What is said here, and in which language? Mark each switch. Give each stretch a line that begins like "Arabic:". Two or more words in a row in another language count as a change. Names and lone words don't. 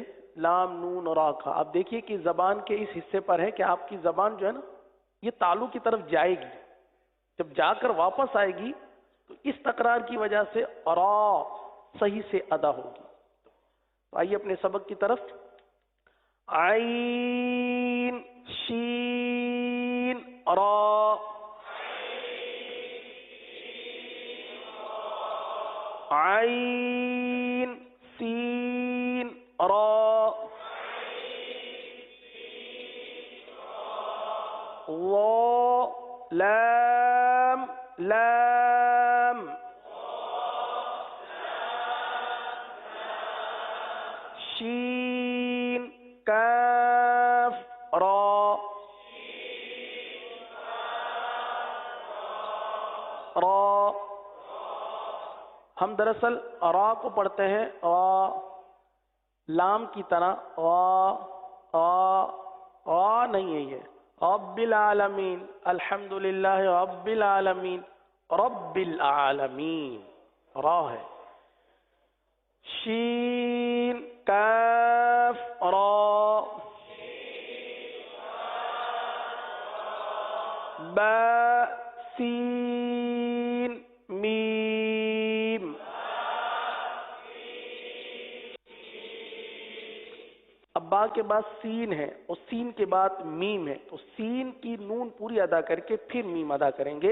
Urdu: لام نون را کا آپ دیکھیے کہ زبان کے اس حصے پر ہے کہ آپ کی زبان جو ہے نا یہ تالو کی طرف جائے گی. جب جا کر واپس آئے گی تو اس تکرار کی وجہ سے را صحیح سے ادا ہوگی. تو آئیے اپنے سبق کی طرف. عین شین را. عین سین را. وا لام لام. شین کاف را. را. ہم دراصل را کو پڑھتے ہیں لام کی طرح. نہیں ہے یہ.
Arabic: رب العالمین الحمدللہ رب العالمین. رب العالمین
Urdu: را ہے. شین کاف را. با سین میم. اب با کے بعد سین ہے اور سین کے بعد میم ہے تو سین کی نون پوری ادا کر کے پھر میم ادا کریں گے.